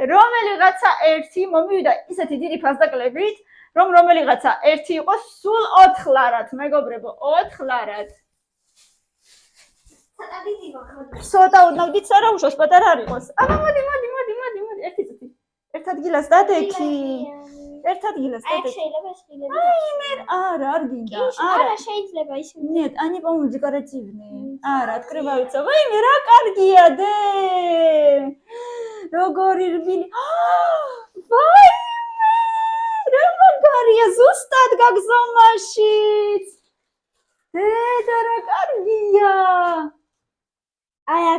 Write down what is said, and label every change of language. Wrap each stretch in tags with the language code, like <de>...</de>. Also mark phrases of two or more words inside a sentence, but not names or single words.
<ka>რომელიღაცა ერთი მომივიდა ისეთი დიდი ფასდაკლებით, რომ რომელიღაცა ერთი იყოს სულ 4 ლარად, მეგობრებო, 4 ლარად. ცოტა დიდი მოხდა. ცოტა ოდნავ დიდს არა უშავს, პატარა არ იყოს. აბა მოდი, ერთი წუთი. ერთ ადგილას დადექი. ერთ ადგილას აი დადექი. შეიძლება შეიძლება. ვაიმე, არ გინდა. არა შეიძლება ისე.</ka> <ru>Нет, они, по-моему, декоративные. არა, открываются.</ru> <ka>ვაიმე, რა კარგია დე. როგორი რბილი. ვაიმე! რა მაგარია, ზუსტად გაგზავნაშიც. დედა რა კარგია. აი აქ</ka>